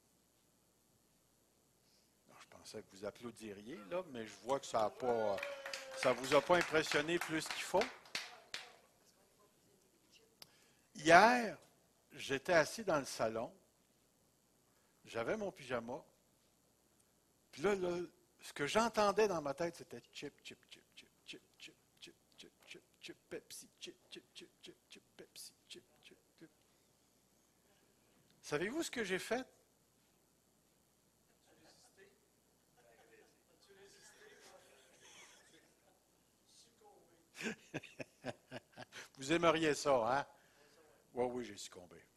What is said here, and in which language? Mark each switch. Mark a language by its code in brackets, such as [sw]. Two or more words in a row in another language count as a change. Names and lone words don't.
[fr] Alors, je pensais que vous applaudiriez, là, mais je vois que ça ne vous a pas impressionné plus qu'il faut. Hier, j'étais assis dans le salon, j'avais mon pyjama, puis là, ce que j'entendais dans ma tête, c'était [en] chip, chip, chip, chip, [fr] chip, chip, chip, chip, chip, chip, Pepsi, chip, chip, chip, chip, chip, Pepsi, chip, chip, chip. Savez-vous ce que j'ai fait? Vous aimeriez ça, hein? Oui, oui, j'ai succombé.